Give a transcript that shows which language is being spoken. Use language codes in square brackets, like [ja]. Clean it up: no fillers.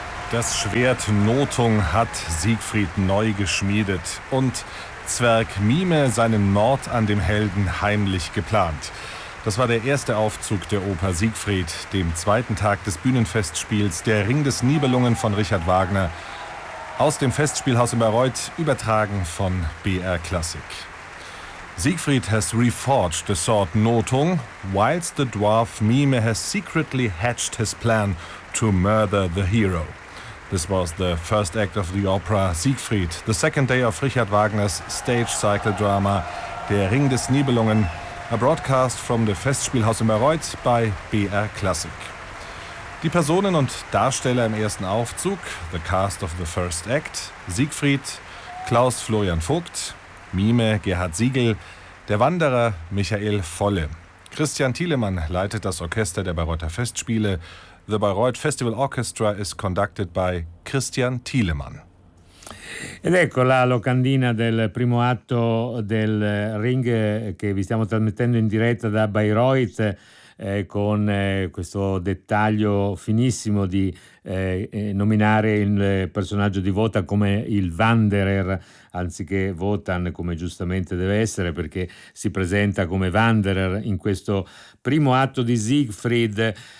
[de] Das Schwert Notung hat Siegfried neu geschmiedet und Zwerg Mime seinen Mord an dem Helden heimlich geplant. Das war der erste Aufzug der Oper Siegfried, dem zweiten Tag des Bühnenfestspiels Der Ring des Nibelungen von Richard Wagner. Aus dem Festspielhaus in Bayreuth, übertragen von BR Classic. [en] Siegfried has reforged the sword Notung, whilst the dwarf Mime has secretly hatched his plan to murder the hero. This was the first act of the opera Siegfried, the second day of Richard Wagner's stage cycle drama Der Ring des Nibelungen, a broadcast from the Festspielhaus in Bayreuth by BR Classic. [de] Die Personen und Darsteller im ersten Aufzug, [en] the cast of the first act, [de] Siegfried, Klaus Florian Vogt, Mime Gerhard Siegel, der Wanderer Michael Volle. Christian Thielemann leitet das Orchester der Bayreuther Festspiele. [en] The Bayreuth Festival Orchestra is conducted by Christian Thielemann. [it] Ed ecco la locandina del primo atto del Ring che vi stiamo trasmettendo in diretta da Bayreuth. Con questo dettaglio finissimo di nominare il personaggio di Wotan come il Wanderer anziché Wotan, come giustamente deve essere, perché si presenta come Wanderer in questo primo atto di Siegfried.